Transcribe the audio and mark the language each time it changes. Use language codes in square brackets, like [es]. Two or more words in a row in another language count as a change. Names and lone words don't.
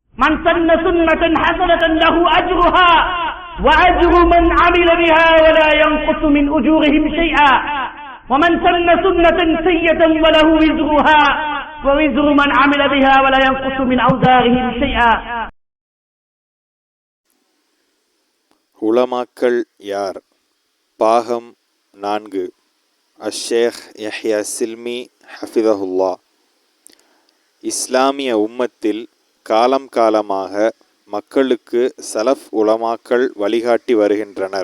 [ar] من سن سنة حسنة له أجرها وأجر من عمل بها ولا ينقص من أجورهم شيئا ومن سن سنة سيئة وله وزرها ووزر من عمل بها ولا ينقص من أوزارهم شيئا. [ta] உலமாக்கள் யார்? பாகம் 4. அஷேக் யஹ்யா சில்மி ஹஃபிதஹுல்லா. இஸ்லாமிய உம்மத்தில் காலம் காலமாக மக்களுக்கு சலஃப் உலமாக்கள் வழிகாட்டி வருகின்றனர்.